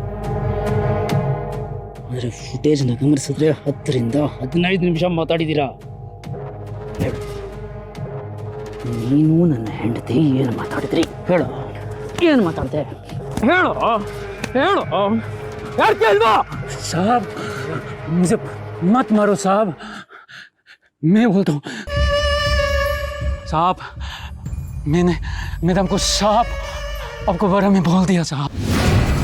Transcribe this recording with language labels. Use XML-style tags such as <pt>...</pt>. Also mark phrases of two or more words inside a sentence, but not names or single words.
<kn>ಆದರೆ ಫುಟೇಜ್ನ ಗಮನಿಸಿದ್ರೆ 10ರಿಂದ 15 ನಿಮಿಷ ಮಾತಾಡಿದ್ದೀರಾ. ಹೇಳು, ನೀನು ನನ್ನ ಹೆಂಡತಿ ಏನು ಮಾತಾಡಿದ್ರಿ? ಹೇಳು, ಏನು ಮಾತಾಡ್ದೆ? ಹೇಳು ಹೇಳು, ಯಾರು ಕೇಳ್ವಾ?</kn> <hi>साहब मुझे मत मारो साहब, मैं बोलता हूँ साहब, मैंने मैडम को साहब आपको बारे में बोल दिया साहब.</hi>